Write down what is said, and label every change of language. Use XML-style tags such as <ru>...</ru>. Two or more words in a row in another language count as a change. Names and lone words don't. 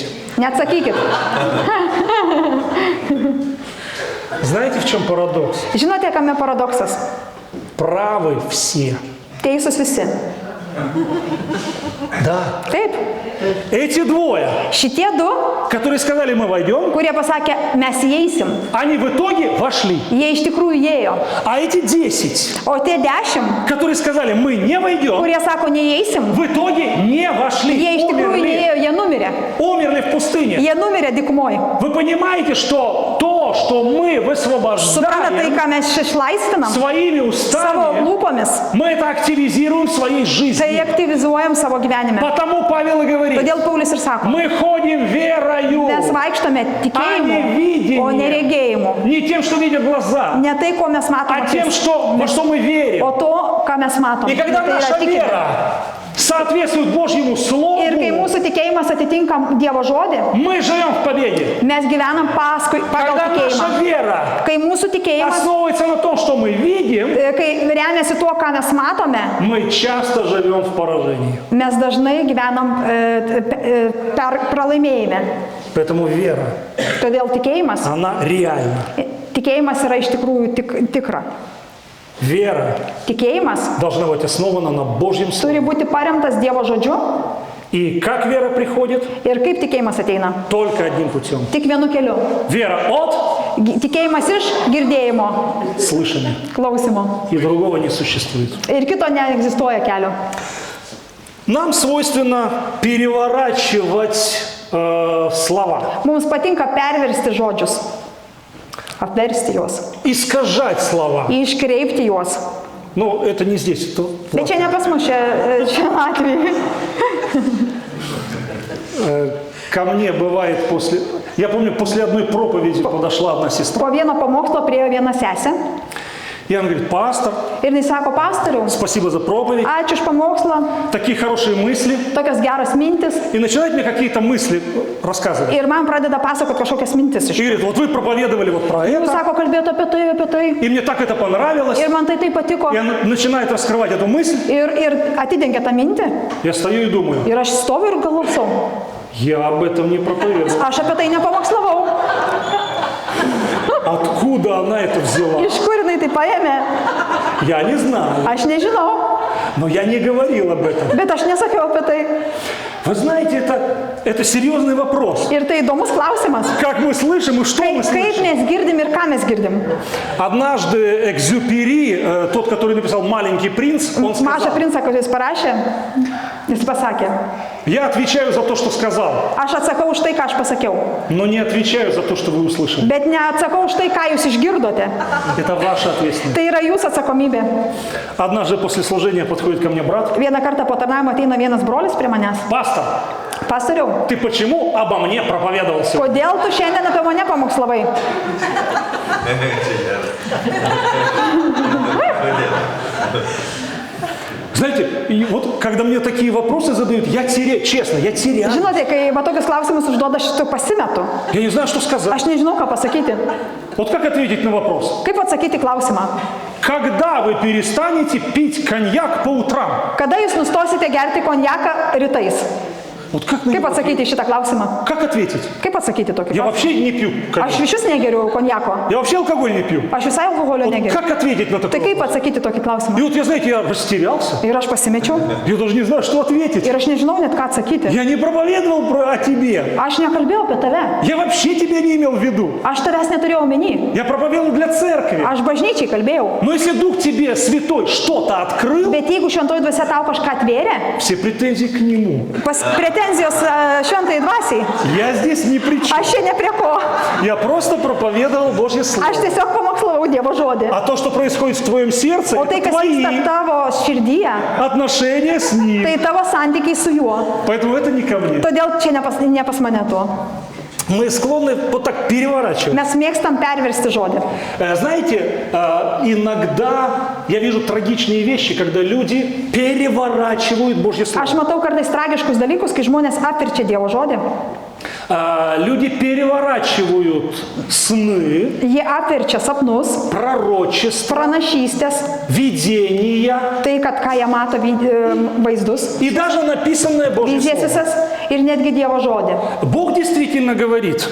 <lt>Neatsakykit.</lt> <ru>Знаете, в чем парадокс?</ru> <lt>Žinote, kame paradoksas?</lt> <ru>Правы все.</ru> <lt>Teisūs visi.</lt> <ru>Да.</ru> <lt>Taip.</lt> <ru>Эти двое,</ru> <lt>Šitie 2,</lt> <ru>которые сказали, мы войдем,</ru> <lt>kurie pasakė, mes įeisim,</lt> <ru>они в итоге вошли.</ru> <lt>jie iš tikrųjų įėjo.</lt> <ru>А эти 10,</ru> <lt>O tie 10,</lt> <ru>которые сказали, мы не войдем,</ru> <lt>kurie sako, neįeisim,</lt> <ru>в итоге не вошли.</ru> <lt>jie iš tikrųjų</lt> <ru>Умерли.</ru> <lt>įėjo, jie numirė.</lt> <ru>Умерли в пустыне.</ru> <lt>Jie numirė dykumoje.</lt> <ru>Вы понимаете, что то, что мы</ru> <lt>Suprantate tai,</lt> <ru>высвобождаем</ru> <lt>ką mes išlaisvinam</lt> <ru>своими</ru> <lt>savo</lt> <ru>устами,</ru> <lt>lūpomis,</lt> <ru>мы это активизируем в своей</ru> <lt>tai</lt> <ru>жизни.</ru> <lt>aktyvizuojam savo gyvenime.</lt> <ru>Потому Павел и говорит,</ru> <lt>Todėl Paulius ir sako,</lt> <ru>мы ходим верою,</ru> <lt>mes vaikštome</lt> <ru>а</ru> <lt>tikėjimu,</lt> <ru>не</ru> <lt>o ne</lt> <ru>видением.</ru> <lt>regėjimu.</lt> <ru>Не тем, что видят глаза,</ru> <lt>Ne tai, ko mes</lt> <ru>а</ru> <lt>matome,</lt> <ru>тем, во что мы верим.</ru> <lt>o to, ką mes matome.</lt> <ru>И когда</ru> <lt>Tai yra</lt> <ru>наша</ru> <lt>tikėjimas.</lt> <ru>вера соответствует Божьему Слову,</ru> <lt>Ir kai mūsų tikėjimas atitinka Dievo žodį,</lt> <ru>мы живем в победе.</ru> <lt>mes gyvenam pagal</lt> <ru>Когда</ru> <lt>tikėjimą.</lt> <ru>наша вера</ru> <lt>Kai mūsų tikėjimas,</lt> <ru>основывается на том, что мы видим,</ru> <lt>kai remiasi tuo, ką mes matome,</lt> <ru>мы часто живем в поражении.</ru> <lt>mes dažnai gyvenam per pralaimėjime.</lt> <ru>Поэтому вера,</ru> <lt>Todėl tikėjimas,</lt> <ru>она реальна.</ru> <lt>tikėjimas yra iš tikrųjų tikra.</lt> <ru>Вера</ru> <lt>Tikėjimas</lt> <ru>должна быть основана на Божьем Слове.</ru> <lt>turi būti paremtas Dievo žodžiu.</lt> <ru>И как вера приходит?</ru> <lt>Ir kaip tikėjimas ateina?</lt> <ru>Только одним путем.</ru> <lt>Tik vienu keliu.</lt> <ru>Вера от</ru> <lt>Tikėjimas iš girdėjimo,</lt> <ru>слышания.</ru> <lt>klausimo.</lt> <ru>И другого не существует.</ru> <lt>Ir kito neegzistuoja kelio.</lt> <ru>Нам свойственно переворачивать слова,</ru> <lt>Mums patinka perversti žodžius, apversti juos,</lt> <ru>искажать слова.</ru> <lt>iškreipti juos.</lt> <ru>Но это не здесь. Это</ru> <lt>Bet čia ne pas mus, čia Latvijai.</lt> <ru>ко мне бывает после... Я помню, после одной проповеди подошла одна сестра.</ru> <lt>Po vieno pamokslo priėjo viena sesė</lt> <ru>И она говорит, пастор,</ru> <lt>ir jis sako, pastoriau,</lt> <ru>спасибо за проповедь.</ru> <lt>ačiū už pamokslą,</lt> <ru>Такие хорошие мысли.</ru> <lt>tokios geros mintis.</lt> <ru>И начинает мне какие-то мысли рассказывать.</ru> <lt>Ir man pradeda pasakoti kažkokias mintis iš.</lt> <ru>И говорит, вот вы проповедовали вот про</ru> <lt>Jūs</lt> <ru>это.</ru> <lt>sako, kalbėjote apie tai.</lt> <ru>И мне так это понравилось.</ru> <lt>Ir man tai taip patiko.</lt> <ru>И она начинает раскрывать эту мысль.</ru> <lt>Ir atidengia tą mintį.</lt> <ru>Я стою и думаю,</ru> <lt>Ir aš stoviu ir galvosau.</lt> <ru>я об этом не проповедовал.</ru> <lt>Aš apie tai nepamokslavau.</lt> <ru>Откуда она это взяла?</ru> <lt>Iš kur jinai tai paėmė?</lt> <ru>Я не знаю.</ru> <lt>Aš nežinau.</lt> <ru>Но я не говорил об этом.</ru> <lt>Bet aš nesakiau apie tai.</lt> <ru>Вы знаете, это серьезный вопрос.</ru> <lt>Ir tai įdomus klausimas.</lt> <ru>Как мы слышим и что мы</ru> <lt>Kaip</lt> <ru>слышим?</ru> <lt>mes girdim ir ką mes girdim?</lt> <ru>Однажды Экзюпери, тот, который написал «Маленький принц», он</ru> <lt>Mažą</lt> <ru>сказал,</ru> <lt>princą, kuris parašė, jis pasakė,</lt> <ru>я отвечаю за то, что сказал,</ru> <lt>aš atsakau už tai, ką aš pasakiau,</lt> <ru>но не отвечаю за то, что вы услышали.</ru> <lt>bet neatsakau už tai, ką jūs išgirdote.</lt> <ru>Это ваша ответственность.</ru> <lt>Tai yra jūsų atsakomybė.</lt> <ru>Однажды после служения подходит ко мне брат.</ru> <lt>Vieną kartą po tarnavimo ateina vienas brolis prie manęs.</lt> <ru>Пастор,</ru> <lt>Pastoriau,</lt> <ru>ты почему обо мне проповедовал сегодня?</ru> <lt>kodėl tu šiandien apie mane pamokslavai?</lt> <ru>Знаете, и вот когда мне такие вопросы задают, я теряю, честно, я теряю.</ru> <lt>Žinote, kai va tokius klausimus užduoda, aš tu pasimetu.</lt> <ru>Я не знаю, что сказать.</ru> <lt>Aš nežinau, ką pasakyti.</lt> <ru>Вот как ответить на вопрос?</ru> <lt>Kaip atsakyti klausimą?</lt> <ru>Когда вы перестанете пить коньяк по утрам?</ru> <lt>Kada jūs nustosite gerti konjaką rytais?</lt> <ru>Вот как на</ru> <lt>Kaip</lt> <ru>него-</ru> <lt>atsakyti į šitą klausimą?</lt> <ru>Как ответить?</ru> <lt>Kaip atsakyti tokį</lt> <ru>Я</ru> <lt>klausimą?</lt> <ru>вообще не пью коньяк.</ru> <lt>Aš iš vis negeriu konjako.</lt> <ru>Я вообще алкоголь не пью.</ru> <lt>Aš visai alkoholio negeriu.</lt> <ru>Как ответить на</ru> <lt>Tai</lt> <ru>такой</ru> <lt>kaip</lt> <ru>вопрос?</ru> <lt>atsakyti tokį klausimą?</lt> <ru>И вот я, знаете, я растерялся.</ru> <lt>Ir aš pasimečiau.</lt> <ru>Я даже не знаю, что ответить.</ru> <lt>Ir aš nežinau net ką atsakyti.</lt> <ru>Я не проповедовал о тебе.</ru> <lt>Aš nekalbėjau apie tave.</lt> <ru>Я вообще тебя не имел в виду.</ru> <lt>Aš tavęs neturėjau omeny.</lt> <ru>Я проповедовал для церкви.</ru> <lt>Aš bažnyčiai kalbėjau.</lt> <ru>Но если Дух тебе, Святой, что-то открыл,</ru> <lt>Bet jeigu šventoji dvasia tau kažką atvėrė,</lt> <ru>все претензии к Нему.</ru> <lt>pretenzijos šventai dvasiai,</lt> <ru>Я здесь ни при чем.</ru> <lt>aš čia ne prie ko.</lt> <ru>Я просто проповедовал Божье Слово.</ru> <lt>Aš tiesiog pamokslavau Dievo žodį.</lt> <ru>А то, что происходит в твоем сердце,</ru> <lt>O tai,</lt> <ru>это</ru> <lt>kas</lt> <ru>твои</ru> <lt>vyksta tavo širdyje,</lt> <ru>отношения с Ним.</ru> <lt>tai tavo santykiai su juo.</lt> <ru>Поэтому это не ко мне.</ru> <lt>Todėl čia ne pas mane to.</lt> <ru>Мы склонны вот так переворачивать.</ru> <lt>Mes mėgstam perversti žodį.</lt> <ru>Знаете, иногда я вижу трагичные вещи, когда люди переворачивают Божье Слово.</ru> <lt>Aš matau kartais tragiškus dalykus, kai žmonės apverčia Dievo žodį.</lt> <ru>Люди переворачивают сны,</ru> <lt>Jie apverčia sapnus,</lt> <ru>пророчества,</ru> <lt>pranašystės,</lt> <ru>видения</ru> <lt>tai, kad ką jie mato vaizdus,</lt> <ru>и даже написанное Божье</ru> <lt>vizijas</lt> <ru>Слово.</ru> <lt>visas ir netgi Dievo žodį.</lt> <ru>Бог действительно говорит</ru>